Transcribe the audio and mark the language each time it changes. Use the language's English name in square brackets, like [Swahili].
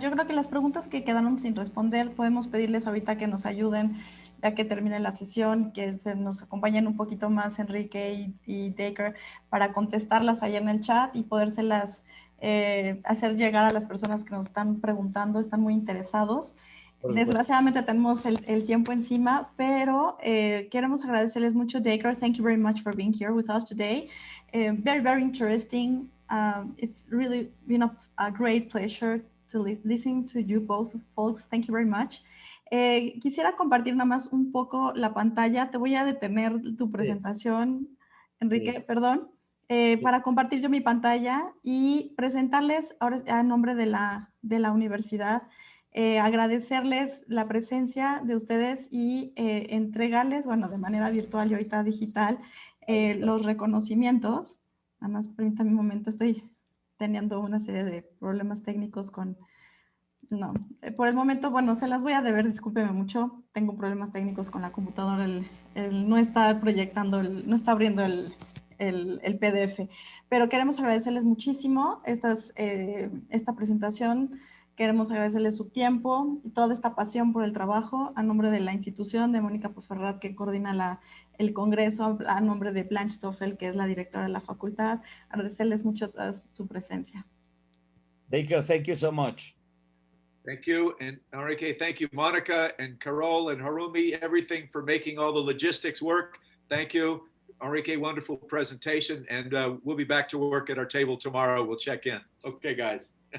[Spanish] Yo creo que las preguntas que quedaron sin responder, podemos pedirles ahorita que nos ayuden, ya que termine la sesión, que se nos acompañen un poquito más Enrique y Dacre para contestarlas ahí en el chat y podérselas hacer llegar a las personas que nos están preguntando, están muy interesados. Desgraciadamente tenemos el tiempo encima, pero queremos agradecerles mucho. [English] Dacre, thank you very much for being here with us today. Very, very interesting. It's really been a great pleasure to listen to you both folks. Thank you very much. [Spanish] Quisiera compartir nada más un poco la pantalla. Te voy a detener tu presentación, Enrique, perdón, para compartir yo mi pantalla y presentarles ahora a nombre de la universidad, agradecerles la presencia de ustedes y entregarles, bueno, de manera virtual y ahorita digital, los reconocimientos. Nada más permítame un momento, estoy teniendo una serie de problemas técnicos con... No, por el momento, bueno, se las voy a deber, discúlpeme mucho, tengo problemas técnicos con la computadora, no está proyectando, no está abriendo el PDF, pero queremos agradecerles muchísimo esta presentación Queremos agradecerles su tiempo y toda esta pasión por el trabajo a nombre de la institución, de Mónica Puigferrat, que coordina el congreso, a nombre de Blanche Stoffel, que es la directora de la facultad. Agradecerles mucho su presencia. [English] Thank you so much. Thank you. And Enrique, thank you, Monica and Carol and Harumi, everything for making all the logistics work. Thank you. Enrique, wonderful presentation. And we'll be back to work at our table tomorrow. We'll check in. Okay, guys.